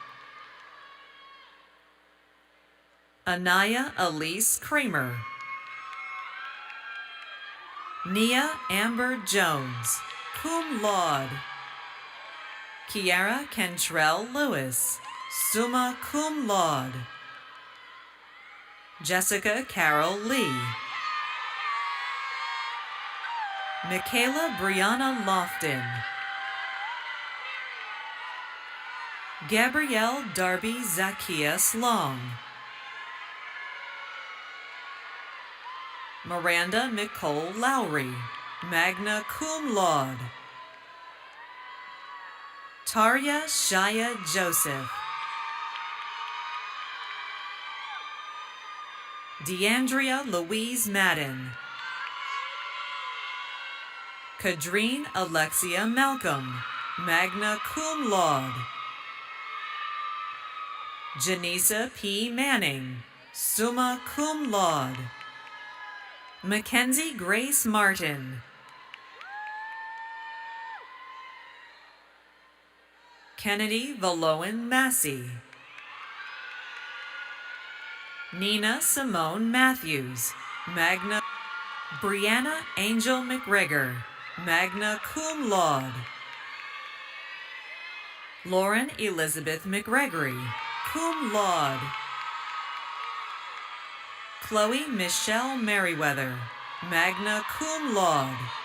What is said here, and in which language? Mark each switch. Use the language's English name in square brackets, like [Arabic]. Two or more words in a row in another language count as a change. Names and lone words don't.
[English] Anaya Elise Kramer. Nia Amber Jones, [Latin] cum laude. [English] Kiara Kentrell Lewis, [Latin] summa cum laude. [English] Jessica Carol Lee. Michaela Brianna Lofton. Gabrielle Darby Zacchaeus Long. Miranda Nicole Lowry, [Latin] magna cum laude. [English] Tarya Shaya Joseph. Deandria Louise Madden. Kadreen Alexia Malcolm, [Latin] magna cum laude. [English] Janisa P. Manning, [Latin] summa cum laude. [English] Mackenzie Grace Martin. Kennedy Valoan Massey. Nina Simone Matthews, [Latin] magna. [English] Brianna Angel McGregor, [Latin] magna cum laude. [English] Lauren Elizabeth McGregory, [Latin] cum laude. [English] Chloe Michelle Merriweather, [Latin] magna cum laude.